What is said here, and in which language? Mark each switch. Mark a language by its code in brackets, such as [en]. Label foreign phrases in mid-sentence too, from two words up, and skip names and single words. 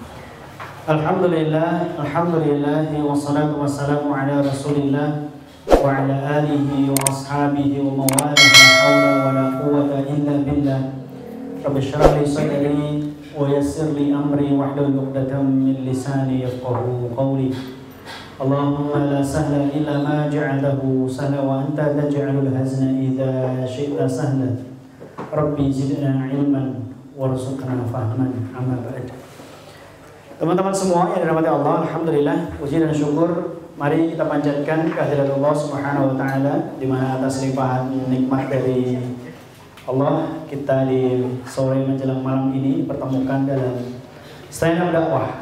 [ar] الحمد لله، والصلاة والسلام على رسول الله وعلى آله وأصحابه وموالاه، لا حول ولا قوة إلا بالله. رب اشرح لي صدري ويسر لي أمري واحلل عقدة من لساني يفقهوا قولي. اللهم لا سهل إلا ما جعلته سهلا وأنت تجعل الحزن إذا شئت سهلا. رب زدنا علما وارزقنا فهما. أما بعد. [id] Teman-teman semua yang dirahmati Allah, alhamdulillah, puji dan syukur mari kita panjatkan kehadirat Allah [ar] سبحانه وتعالى, [id] di mana atas limpahan nikmat dari Allah kita di sore menjelang malam ini dipertemukan dalam [en] stand up [id] dakwah.